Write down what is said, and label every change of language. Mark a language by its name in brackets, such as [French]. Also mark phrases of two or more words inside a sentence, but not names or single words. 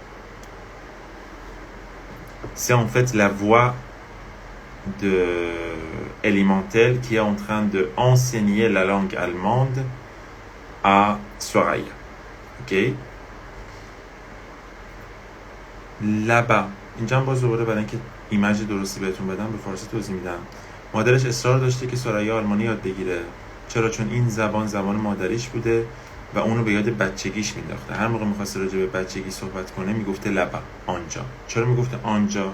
[French] C'est en fait la voix de Elimontel qui est en train de enseigner la langue allemande à Soraya. Ok? Là-bas. [Persian] اینجا هم باز دوباره برای اینکه ایمیج درستی بهتون بدم به فارسی توضیح میدم. مادرش اصرار داشته که سوریا آلمانی یاد بگیره. چرا؟ چون این زبان مادریش بوده و اونو به یاد بچگیش مینداخته. هر موقع می‌خواسته راجع به بچگی صحبت کنه میگفته لبا، آنجا. چرا میگفته آنجا؟